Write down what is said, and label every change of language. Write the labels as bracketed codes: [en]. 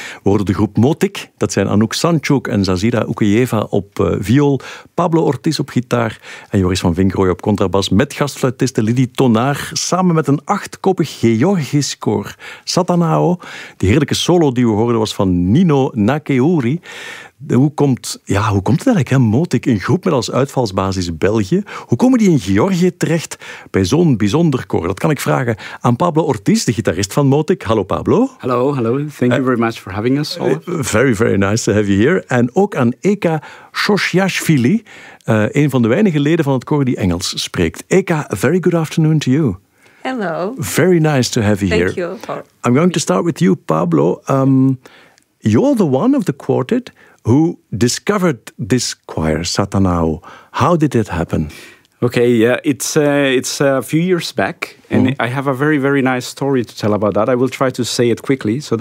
[nl] We horen de groep Motik, dat zijn Anouk Sanchuk en Zazira Ukeyeva op viool, Pablo Ortiz op gitaar en Joris van Vinkrooy op contrabas met gastfluitiste Lidie Tonaar samen met een achtkoppig Georgisch koor, Satanao. Die heerlijke solo die we hoorden was van Nino Nakeuri. Hoe komt het eigenlijk, hè? Motik, een groep met als uitvalsbasis België. Hoe komen die in Georgië terecht bij zo'n bijzonder koor? Dat kan ik vragen aan Pablo Ortiz, de gitarist van Motik. Hallo Pablo. Hallo. [en] Thank you very much for having us. Very, very nice to have you here. [nl] En ook aan Eka Shoshyashvili, een van de weinige leden van het koor die Engels spreekt. [en] Eka, a very good afternoon to you. Hello. Very nice to have you here. Thank you. I'm going to start with you, Pablo. You're the one of the quartet who discovered this choir, Satanao. How did it happen? Okay, yeah, it's a few years back, and I have a very, very nice story to tell about that. I will try to say it quickly.